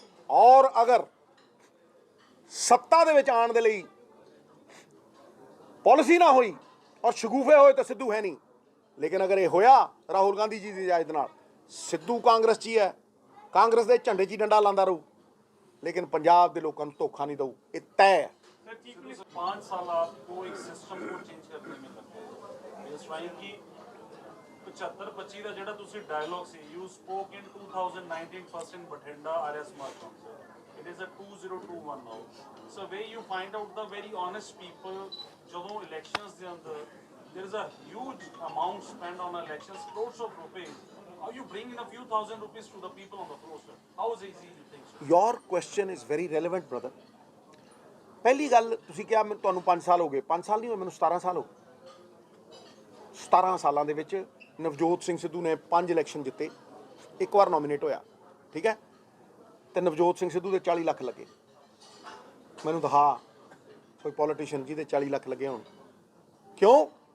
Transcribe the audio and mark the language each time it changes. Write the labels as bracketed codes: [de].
[pa] ਔਰ ਅਗਰ ਸੱਤਾ ਦੇ ਵਿੱਚ ਆਉਣ ਦੇ ਲਈ ਪਾਲਿਸੀ ਨਾ ਹੋਈ ਔਰ ਸ਼ਗੂਫੇ ਹੋਏ ਤਾਂ ਸਿੱਧੂ ਹੈ ਨਹੀਂ। ਲੇਕਿਨ ਅਗਰ ਇਹ ਹੋਇਆ ਰਾਹੁਲ ਗਾਂਧੀ ਜੀ ਦੀ ਇਜਾਜ਼ਤ ਨਾਲ, ਸਿੱਧੂ ਕਾਂਗਰਸ 'ਚ ਹੀ ਹੈ, ਕਾਂਗਰਸ ਦੇ ਝੰਡੇ 'ਚ ਹੀ ਡੰਡਾ ਲਾਉਂਦਾ ਰਹੂ, ਲੇਕਿਨ ਪੰਜਾਬ ਦੇ ਲੋਕਾਂ ਨੂੰ ਧੋਖਾ नहीं दऊ। [hi] ये तय है। सर चीफ मिनिस्टर 5 साल आपको एक सिस्टम को चेंज करने में लगते हैं, ट्राइंग की [pa] 75-25 ਦਾ ਜਿਹੜਾ ਤੁਸੀਂ dialogue ਸੀ, [en] you spoke in 2019 first in Bathinda Arya Smart Council. It is a 2021 now. So where you find out the very honest people, [pa] ਜਦੋਂ [en] elections [pa] ਦੇ ਅੰਦਰ [en] there is a huge amount spent on elections, crores of rupees. How you bring in a few thousand rupees to the people on the floor, sir? How is it easy you think, sir? Your question is very relevant, brother. [pa] ਪਹਿਲੀ ਗੱਲ ਤੁਸੀਂ ਕਿਹਾ ਤੁਹਾਨੂੰ 5 ਸਾਲ ਹੋ ਗਏ, 5 ਸਾਲ ਨਹੀਂ ਹੋਏ, ਮੈਨੂੰ 17 ਸਾਲ ਹੋ ਗਏ। 17 ਸਾਲਾਂ ਦੇ ਵਿੱਚ ਨਵਜੋਤ ਸਿੰਘ ਸਿੱਧੂ ਨੇ 5 ਇਲੈਕਸ਼ਨ ਜਿੱਤੇ, ਇੱਕ ਵਾਰ ਨੋਮੀਨੇਟ ਹੋਇਆ, ਠੀਕ ਹੈ, ਤੇ ਨਵਜੋਤ ਸਿੰਘ ਸਿੱਧੂ ਦੇ 40 ਲੱਖ ਲੱਗੇ। ਮੈਨੂੰ ਦਿਖਾ ਕੋਈ ਪੋਲੀਟੀਸ਼ੀਅਨ ਜਿਹਦੇ 40 ਲੱਖ ਲੱਗੇ ਹੋਣ। ਕਿਉਂ?